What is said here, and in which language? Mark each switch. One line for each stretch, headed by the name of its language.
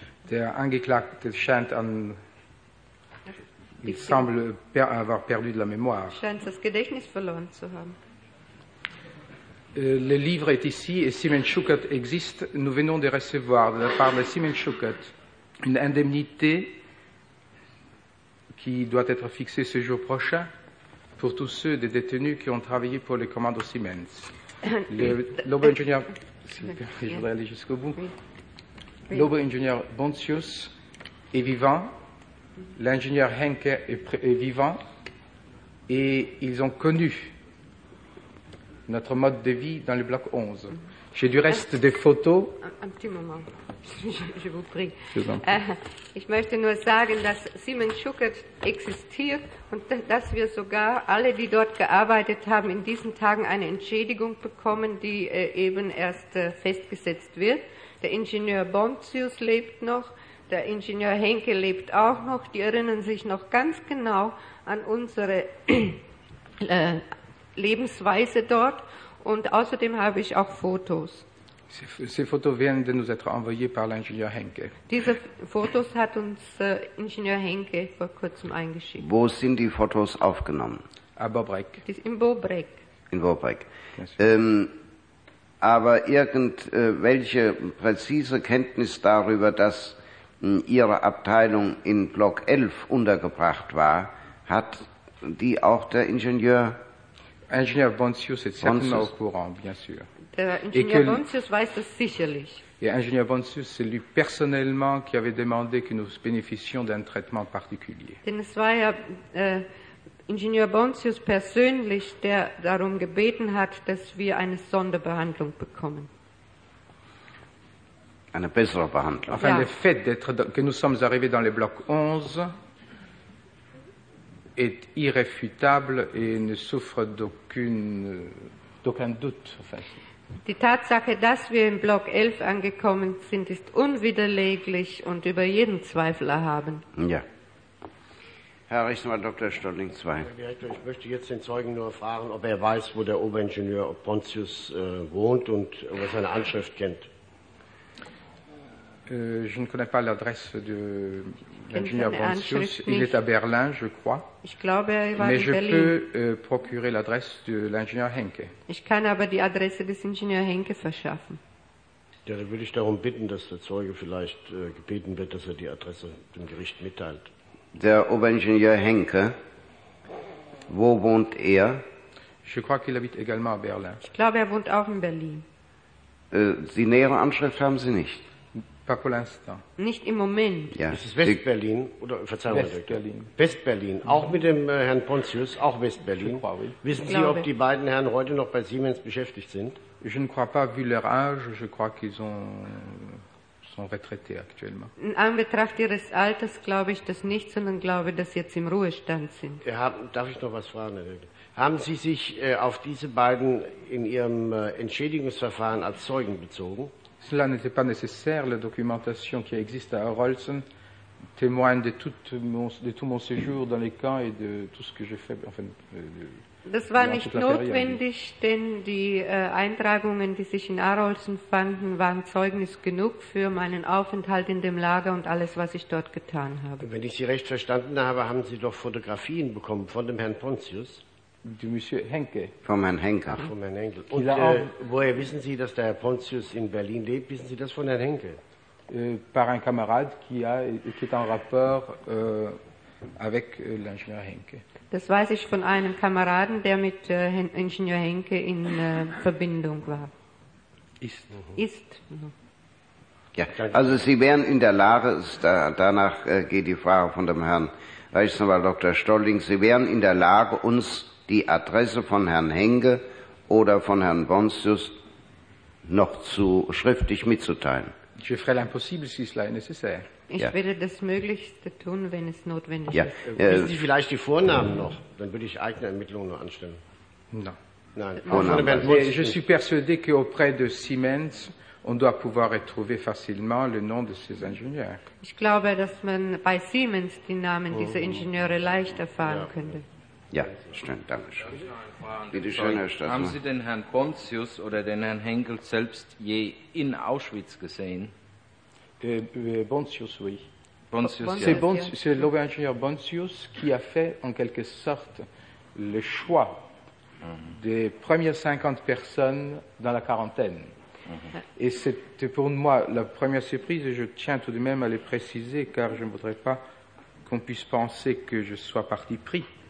German: Der Angeklagte scheint an.
French: Il semble avoir perdu de la mémoire.
German: Scheint das Gedächtnis verloren zu haben.
French: Le livre est ici et Siemens Schuckert existe. Nous venons de recevoir de la part de Siemens Schuckert une indemnité qui doit être fixée ce jour prochain pour tous ceux des détenus qui ont travaillé pour les commandos Siemens. L'obo-ingénieur, je voudrais aller jusqu'au bout. L'obo-ingénieur Bontius est vivant. L'ingénieur Henker est vivant. Et ils ont connu notre mode de vie dans le bloc 11. J'ai du reste des photos. Un petit moment, je vous prie.
German: Ich möchte nur sagen, dass Simon Schuckert existiert und dass wir sogar alle, die dort gearbeitet haben, in diesen Tagen eine Entschädigung bekommen, die eben erst festgesetzt wird. Der Ingenieur Bontius lebt noch, der Ingenieur Henke lebt auch noch. Die erinnern sich noch ganz genau an unsere Lebensweise dort. Und außerdem habe ich auch Fotos.
French: Ces photos viennent de nous être envoyées par l'ingénieur Henke.
German: Diese Fotos hat uns Ingenieur Henke vor kurzem eingeschickt. Wo sind die Fotos aufgenommen?
French: A Bobrek.
German: In Bobrek. In Bobrek. Aber irgendwelche präzise Kenntnis darüber, dass Ihre Abteilung in Block 11 untergebracht war, hat die auch der Ingenieur?
French: Ingenieur Bontius est certainement au courant, bien sûr.
German: Der Ingenieur Bontius weiß das sicherlich.
French: Et Ingenieur Bontius, c'est lui personnellement qui avait demandé que nous bénéficions d'un traitement particulier.
German: Denn es war ja Ingenieur Bontius persönlich, der darum gebeten hat, dass wir eine Sonderbehandlung bekommen. Eine bessere Behandlung.
French: Enfin,
German: ja.
French: Le fait d'être, que nous sommes arrivés dans le bloc 11 est irréfutable et ne souffre d'aucun doute. Enfin,
German: die Tatsache, dass wir im Block 11 angekommen sind, ist unwiderleglich und über jeden Zweifel erhaben. Ja. Herr Rechtsanwalt Dr. Stolling 2. Herr Direktor, ich möchte jetzt den Zeugen nur fragen, ob er weiß, wo der Oberingenieur Pontius wohnt und ob er seine Anschrift kennt.
French: Je ne connais pas l'adresse de l'ingénieur Bontius. Il est à Berlin, je crois.
German: Ich glaube, er war
French: mais
German: in
French: je
German: Berlin.
French: Peux procurer l'adresse de l'ingénieur Henke.
German: Ich kann aber die Adresse des Ingenieurs Henke verschaffen. Ja, dann würde ich darum bitten, dass der Zeuge vielleicht gebeten wird, dass er die Adresse dem Gericht mitteilt. Der Oberingenieur Henke, wo wohnt er?
French: Je crois qu'il habite également à Berlin.
German: Ich glaube, er wohnt auch in Berlin. Die nähere Anschrift haben Sie nicht? Nicht im Moment. Ja. Ist es West-Berlin? Oder, Verzeihung, West-Berlin. West-Berlin. Auch mit dem Herrn Pontius, auch West-Berlin. Wissen Sie, ob die beiden Herren heute noch bei Siemens beschäftigt sind?
French: Je ne crois pas, vu leur âge, je crois qu'ils sont retraités actuellement.
German: In Anbetracht Ihres Alters glaube ich das nicht, sondern glaube, dass Sie jetzt im Ruhestand sind. Ja, darf ich noch was fragen, Herr Direktor? Haben Sie sich auf diese beiden in Ihrem Entschädigungsverfahren als Zeugen bezogen?
French: Cela n'était pas nécessaire. La documentation qui existe à Rolsen témoigne de tout mon séjour dans les camps et de tout ce que j'ai fait. Enfin,
German: das war nicht notwendig, denn die Eintragungen, die sich in Arolsen fanden, waren Zeugnis genug für meinen Aufenthalt in dem Lager und alles, was ich dort getan habe. Wenn ich Sie recht verstanden habe, haben Sie doch Fotografien bekommen von dem Herrn Pontius.
French: De Monsieur Henke.
German: Vom Herrn Henke. Vom Herrn Henke. Und woher wissen Sie, dass der Herr Pontius in Berlin lebt? Wissen Sie das von Herrn Henke?
French: Par un camarade qui est en rapport avec l'ingénieur Henke.
German: Das weiß ich von einem Kameraden, der mit Ingenieur Henke in Verbindung war. Ist. Ist. Ja, also Sie wären in der Lage, danach geht die Frage von dem Herrn Reichsanwalt Dr. Stolling, Sie wären in der Lage, uns die Adresse von Herrn Henke oder von Herrn Bontius noch zu schriftlich mitzuteilen.
French: Je ferai l'impossible si cela est nécessaire.
German: Ich werde das Möglichste tun, wenn es notwendig ist. Wissen Sie vielleicht die Vornamen noch? Dann würde ich eigene Ermittlungen nur anstellen.
French: Non.
German: Nein. Vornamen.
French: Je suis persuadé qu'auprès de Siemens, on doit pouvoir retrouver facilement le nom de ces ingénieurs.
German: Ich glaube, dass man bei Siemens die Namen dieser Ingenieure leicht erfahren könnte. Ja, stimmt, danke schön. Bitte schön, Herr Stadler. Haben Sie den Herrn Bontius oder den Herrn Henkel selbst je in Auschwitz gesehen?
French: Bontius, oui.
German: Bontius, ja.
French: C'est l'ingénieur Bontius qui a fait, en quelque sorte, le choix des premières 50 personnes dans la quarantaine. Et c'était pour moi la première surprise, et je tiens tout de même à le préciser, car je ne voudrais pas qu'on puisse penser que je sois parti pris.